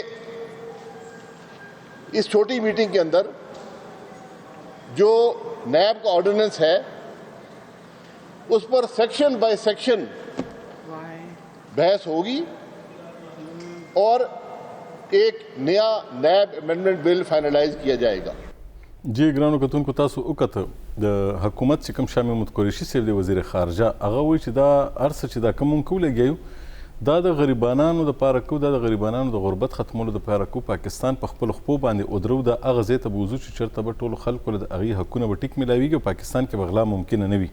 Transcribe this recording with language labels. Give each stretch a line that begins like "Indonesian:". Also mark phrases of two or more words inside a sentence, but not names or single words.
Urdu: اس چھوٹی میٹنگ کے اندر جو نیب کا آرڈیننس ہے اس پر
English: section by section
Urdu: بحث ہوگی اور ایک نیا نیب
English: amendment bill finalize
Urdu: کیا جائے گا.
Pashto: جی ګرانو کتونکو تاسو وکتل د حکومت چې کوم شاه محمود قریشي صاحب دی وزیر خارجه هغه وایي چې دا هر څه چې دا کوم مونږ ولګیو دا د غریبانانو دپاره کو دا د غریبانانو د غربت ختمولو دپاره کو پاکستان په خپلو خپو باندې ودرو د هغه ځای ته به وځو چې چېرته به ټولو خلکو له د هغې حقونه به ټیک میلاویږي او پاکستان کې به غلا ممکنه نه وي.